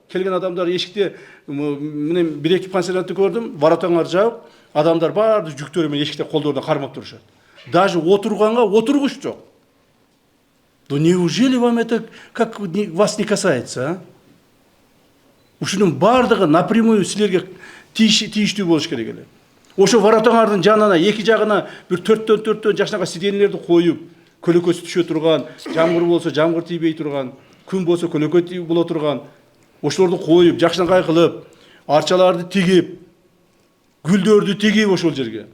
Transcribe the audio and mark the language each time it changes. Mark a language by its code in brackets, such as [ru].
[ky] Келген адамдар эшикте, мен 1-2 пансионатты көрдүм, воротаңар жабып, адамдар барды жүктөрү менен эшикте колдорунда кармап турушат. [ru] Даже [ky] отурганга отургуч жок. [ru] Да неужели вам это как вас не касается, а? [ky] Ушунун бардыгы напрямую силерге тийиштүү болуш керек эле. Ошо воротаңардын жанына, эки жагына бир 4-4 жакшынака сиденелерди коюп, көлөкөсү түшө турган, жамгыр болсо жамгыр тийбей турган, күн болсо көлөкө боло турган, ошолорду коюп, жакшынакай кылып, арчаларды тигип, гүлдөрдү тигип ошол жерге.